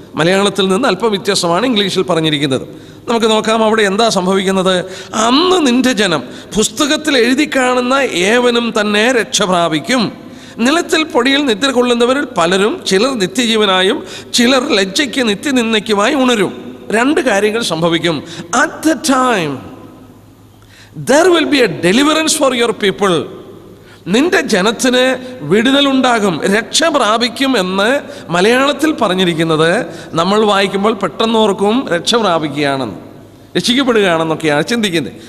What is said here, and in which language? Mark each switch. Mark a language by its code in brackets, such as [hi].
[ml] മലയാളത്തിൽ നിന്ന് അല്പം വ്യത്യസ്തമാണ് ഇംഗ്ലീഷിൽ പറഞ്ഞിരിക്കുന്നത്. നമുക്ക് നോക്കാം അവിടെ എന്താ സംഭവിക്കുന്നത്. അന്ന് നിന്റെ ജനം പുസ്തകത്തിൽ എഴുതി കാണുന്ന ഏവനും തന്നെ രക്ഷ പ്രാപിക്കും. നിലത്തിൽ പൊടിയിൽ നിദ്ര കൊള്ളുന്നവരിൽ പലരും, ചിലർ നിത്യജീവനായും ചിലർ ലജ്ജയ്ക്ക് നിത്യനിന്ദയ്ക്കുമായി ഉണരും. 2 കാര്യങ്ങൾ സംഭവിക്കും. [en] At the time there will be a deliverance for your people. [ml] നിന്റെ ജനത്തിന് വിടുതലുണ്ടാകും, രക്ഷ പ്രാപിക്കും എന്ന് മലയാളത്തിൽ പറഞ്ഞിരിക്കുന്നത് നമ്മൾ വായിക്കുമ്പോൾ പെട്ടെന്നോർക്കും രക്ഷ പ്രാപിക്കുകയാണെന്ന്, രക്ഷിക്കപ്പെടുകയാണെന്നൊക്കെയാണ് ചിന്തിക്കുന്നത്.